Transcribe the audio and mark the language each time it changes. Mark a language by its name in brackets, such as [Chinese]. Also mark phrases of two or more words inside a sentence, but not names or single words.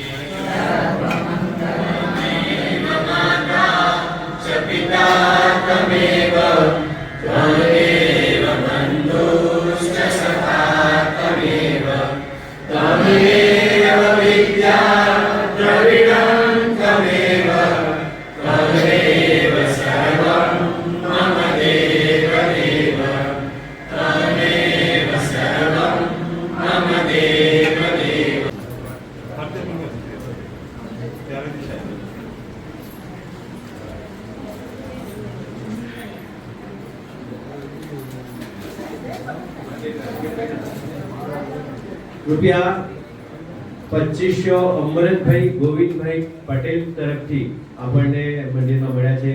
[Sanskrit] सर्वमङ्गलमेव माता च पिता त्वमेव त्वमेव बन्धुश्च सखा त्वमेव त्वमेव विद्या द्रविणं त्वमेव त्वमेव सर्वं मम देवदेव त्वमेव सर्वं मम देवदेव [Gujarati] રૂપિયા 2500 અમરતભાઈ ગોવિંદભાઈ પટેલ તરફથી આપણને મંદિરમાં મળ્યા છે.